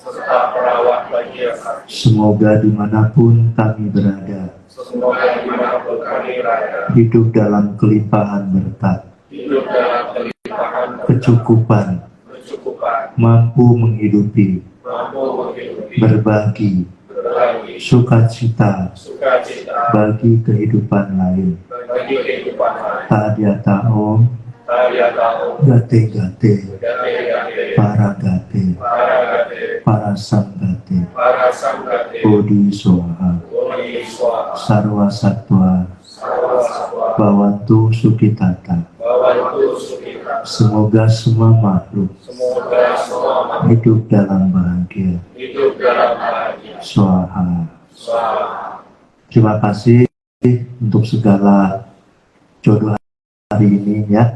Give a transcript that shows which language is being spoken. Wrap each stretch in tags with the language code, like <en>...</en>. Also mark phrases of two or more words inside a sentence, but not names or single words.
<id>Semoga dimanapun kami berada, hidup dalam kelimpahan berkat, kecukupan, mampu menghidupi, berbagi, sukacita bagi kehidupan lain.</id> <sa>Tadyata Om, Gate Gate, Paragate, Parasanggate, Bodhi Swaha, Sarwa Sattva, Bhavantu Sukhitata.</sa> <id>Semoga semua makhluk hidup dalam bahagia. Swaha. Terima kasih untuk segala jodoh hari ini ya.</id>